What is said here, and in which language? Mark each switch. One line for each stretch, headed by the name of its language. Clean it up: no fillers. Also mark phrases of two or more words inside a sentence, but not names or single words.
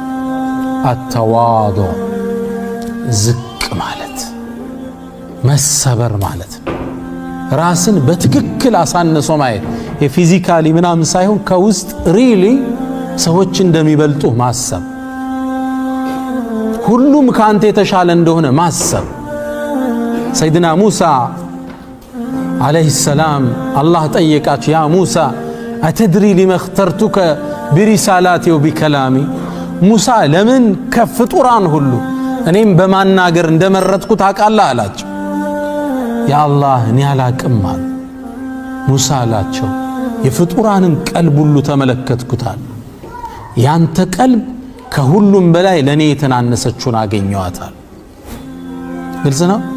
Amharic: አተዋዱዕ ዝቅ ማለት መሰበር ማለት ነው። ራስን በትክክል አሳንሶ ማየት የፊዚካሊ ምናምን ሳይሆን ከውስጥ ሪሊ ሰዎች እንደሚበልጡ ማሰብ፣ ሁሉም ካንተ የተሻለ እንደሆነ ማሰብ። ሰይድና ሙሳ
Arabic: عليه السلام الله
Amharic: ጠየቃቸው
Arabic: يا موسى أتدري لما اخترتك برسالاتي وبكلامي
Amharic: ሙሳ ለምን ከፍጡራን ሁሉ እኔም በማናገር እንደመረጥኩ ታውቃለህ አላቸው።
Arabic: يا الله
Amharic: እኔ አላቅም አለ ሙሳ አላቸው። የፍጡራንን ቀልብ ሁሉ ተመለከትኩታል፣ ያንተ ቀልብ ከሁሉም በላይ ለኔ የተናነሰችውን አገኘዋታል። ግልጽ ነው።